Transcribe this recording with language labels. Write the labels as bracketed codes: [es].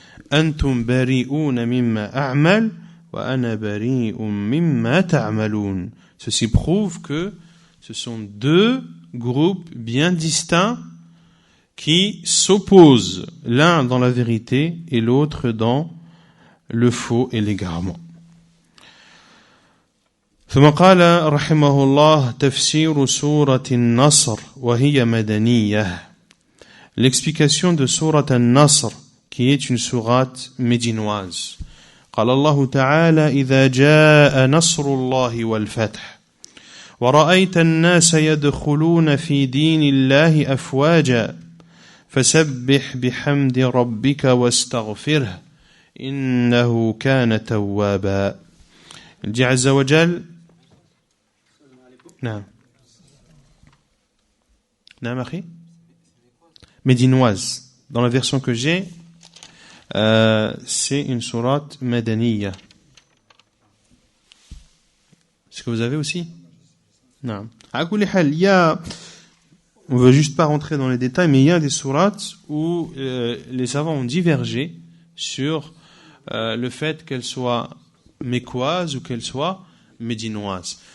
[ar] Antum bari'un mimma a'mal wa ana bari'un mimma ta'malun. [fr] Ceci prouve que ce sont 2 groupes bien distincts qui s'opposent, l'un dans la vérité et l'autre dans le faux et l'égarement. [ar] ثم قال رحمه الله تفسير سورة النصر وهي مدنية. [fr] L'explication de sourate An-Nasr, qui est une sourate médinoise. [ar] قال الله تعالى إذا جاء نصر الله والفتح ورأيت الناس يدخلون في دين الله أفواجا فسبح بحمد ربك واستغفره إنه كان توابا. [fr] Il dit عز وجل [ar] نعم نعم أخي [fr] médinoise. Dans la version que j'ai, c'est une sourate madaniya. Est-ce que vous avez aussi? Non. [ar] À kulli hal, [fr] il y a, on veut juste pas rentrer dans les détails, mais il y a des sourates où les savants ont divergé sur le fait qu'elles soient mécoises ou qu'elles soient médinoises.